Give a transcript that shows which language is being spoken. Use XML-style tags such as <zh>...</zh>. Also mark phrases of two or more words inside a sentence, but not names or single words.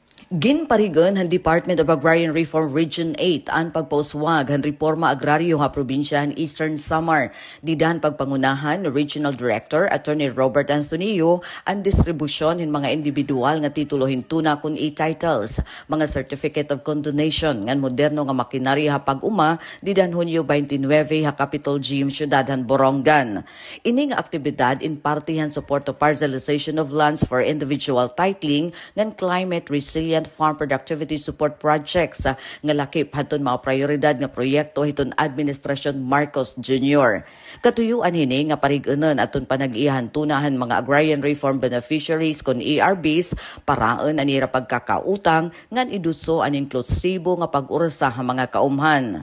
<war>Ginparigan ang Department of Agrarian Reform Region 8 ang pagpauswag ang reforma agraryo ha probinsya ng Eastern Samar. Didan pagpangunahan ni Regional Director Attorney Robert Antonio ang distribusyon ng mga individual nga titulo hintuna kun e-titles, mga Certificate of Condonation ngan moderno nga makinarya ha pag-uma didan Hunyo 29 ha Capitol Gym Syudadan Borongan. Ining aktibidad in partihan</war> <en>support to parcelization of lands for individual titling</en> <war>ngan</war> <en>climate resilient farm productivity support projects</en> <war>nga lakip hadton mga prioridad nga proyekto hiton Administrasyon Marcos Jr. Katuyuan hini nga parig-unon aton panag-ihan tunahan mga</war> <en>agrarian reform beneficiaries</en> <war>kon ARBs paraon anira pagkakautang ngan iduso an inklusibo nga pag-ursa ha mga kaumhan.</war>